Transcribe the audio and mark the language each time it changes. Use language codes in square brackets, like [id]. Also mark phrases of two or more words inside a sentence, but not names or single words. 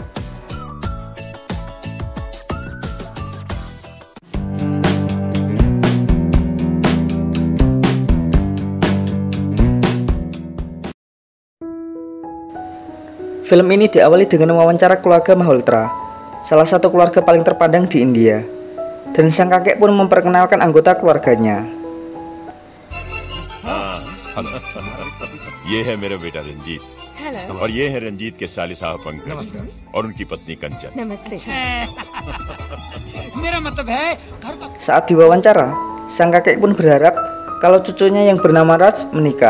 [id] Film ini diawali dengan wawancara keluarga Malhotra, salah satu keluarga paling terpandang di India. Dan sang kakek pun memperkenalkan anggota keluarganya. [hi] ये है मेरा बेटा रंजीत और ये है रंजीत के साले साहब पंकज और उनकी पत्नी कंचन। नमस्ते। मेरा मतलब है [id] Saat diwawancara, sang kakek pun berharap kalau cucunya yang bernama Raj menikah.